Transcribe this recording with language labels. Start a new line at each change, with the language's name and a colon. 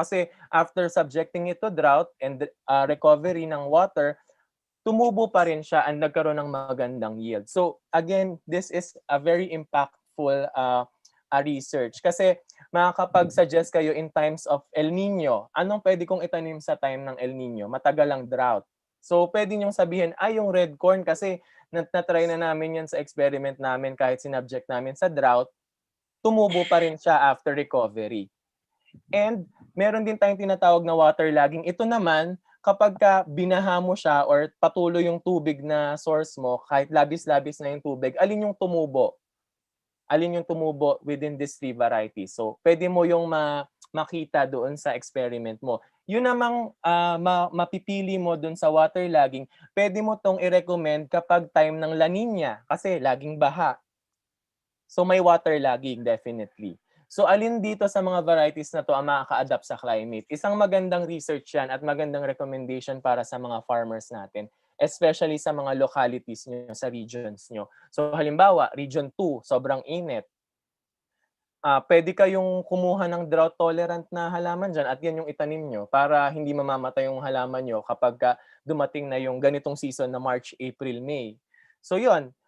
Filipino: Kasi
English: after subjecting it to drought and recovery
Filipino: ng water, tumubo pa rin siya and nagkaroon ng magandang yield.
English: So again, this is a very impactful research
Filipino: kasi makakapag-suggest kayo
English: in times of El Nino.
Filipino: Anong pwede kong itanim sa time ng El Nino? Matagal ang drought. So pwede niyong sabihin, yung red corn kasi na-try na namin yan sa experiment namin kahit sinubject namin sa drought, tumubo pa rin siya after recovery. And meron din tayong tinatawag na waterlogging. Ito naman, kapag ka binaha mo siya or patuloy yung tubig na source mo, kahit labis-labis na yung tubig, alin yung tumubo? Alin yung tumubo within these 3 varieties? So, pwede mo yung makita doon sa experiment mo. Yun namang mapipili mo doon sa waterlogging, pwede mo tong i-recommend kapag time ng La Nina kasi laging baha. So, may waterlogging definitely. So, alin dito sa mga varieties na to ang makaka-adapt sa climate? Isang magandang research yan at magandang recommendation para sa mga farmers natin, especially sa mga localities nyo, sa regions nyo. So, halimbawa, Region 2, sobrang init. Pwede kayong kumuha ng drought-tolerant na halaman dyan at yan yung itanim nyo para hindi mamamatay yung halaman nyo kapag dumating na yung ganitong season na March, April, May. So, yun.